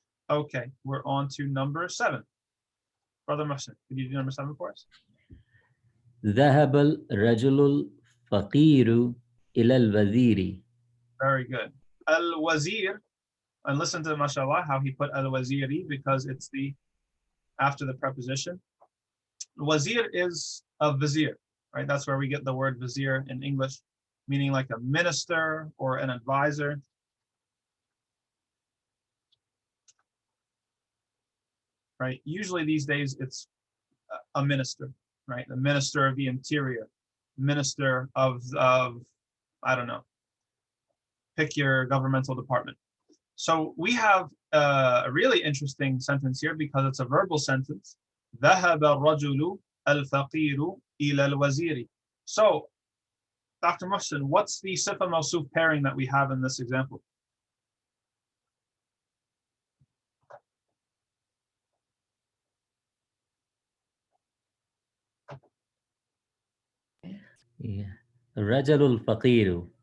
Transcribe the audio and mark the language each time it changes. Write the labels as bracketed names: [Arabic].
[English] Okay, we're on to number 7. Brother Mohsen, could you do number 7 for us? [Arabic] ذهب الرجل الفقير إلى الوزير. [English] Very good. Al-wazir, and listen to mashallah how he put al-waziri because it's the after the preposition. Wazir is a vizier, right? That's where we get the word vizier in English, meaning like a minister or an advisor. Right? Usually these days it's a minister, right? The minister of the interior, minister of I don't know, pick your governmental department. So we have a really interesting sentence here because it's a verbal sentence. [Arabic] ذهب الرجل الفقير إلى الوزير. [English] So, Dr. Muhsin, what's the Sifa mawsoof pairing that we have in this example? Yeah. Rajulul faqiru.